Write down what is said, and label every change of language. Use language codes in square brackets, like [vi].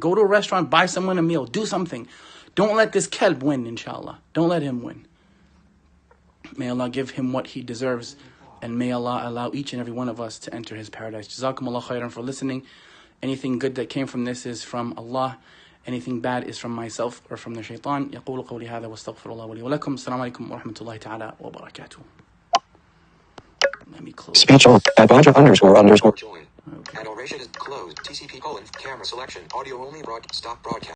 [en] Go to a restaurant, buy someone a meal. Do something. Don't let this kelb win, inshallah. Don't let him win. May Allah give him what he deserves. And may Allah allow each and every one of us to enter his paradise. Jazakumullah khairan for listening. Anything good that came from this is from Allah. Anything bad is from myself or from the shaitan. [ar] يقول قولي هذا واستغفر الله ولي ولكم. السلام عليكم ورحمة الله تعالى وبركاته. [en] Let me close. Speech off. At Baja ___. Join. At Al Rashid is closed. TCP : camera selection. Audio only. Stop broadcast.